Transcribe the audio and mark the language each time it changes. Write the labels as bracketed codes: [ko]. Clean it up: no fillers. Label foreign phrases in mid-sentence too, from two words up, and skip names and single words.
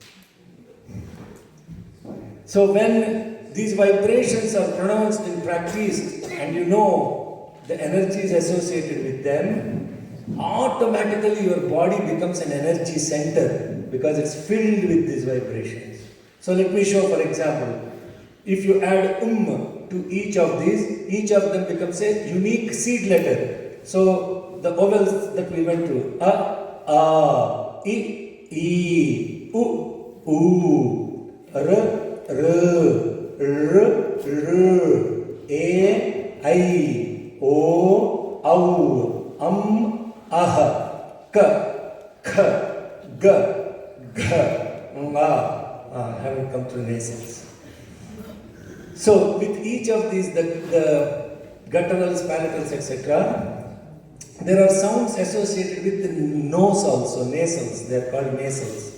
[en] So when these vibrations are pronounced and practiced, and you know the energies associated with them, automatically your body becomes an energy center because it's filled with these vibrations. So let me show, for example, if you add to each of these, each of them becomes a unique seed letter. So the vowels that we went through, a, I, u, r, e, I, o, au, k, g, haven't come through nasals. So with each of these, the gutturals, palatals, etc., there are sounds associated with the nose also, nasals, they are called nasals.